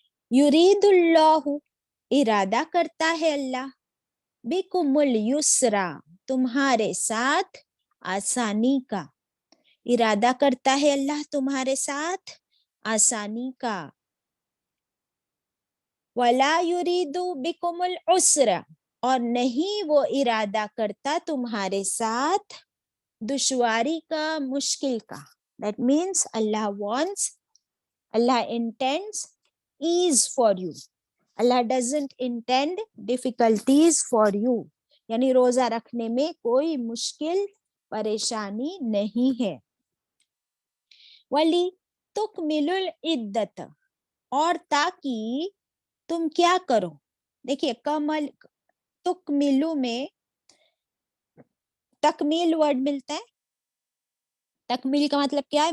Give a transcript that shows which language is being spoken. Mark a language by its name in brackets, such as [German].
[Arabic] युरीदुल्लाहु [Hindi] इरादा करता है अल्लाह, [Arabic] बिकुमुल युसरा [Hindi] तुम्हारे साथ आसानी का, इरादा करता है अल्लाह तुम्हारे साथ आसानी का। [Arabic] वला युरीदु बिकुमुल उसरा [Hindi] और नहीं वो इरादा करता तुम्हारे साथ दुश्वारी का, मुश्किल का। [English] That means Allah wants, Allah intends ease for you. Allah doesn't intend difficulties for you. [Hindi] यानी रोजा रखने में कोई मुश्किल परेशानी नहीं है। [Arabic] वली तुकमिलुल इद्दत [Hindi] और ताकि तुम क्या करो, देखिए कमल तुकमिलु में तकमील वर्ड मिलता है, तकमील का मतलब क्या है?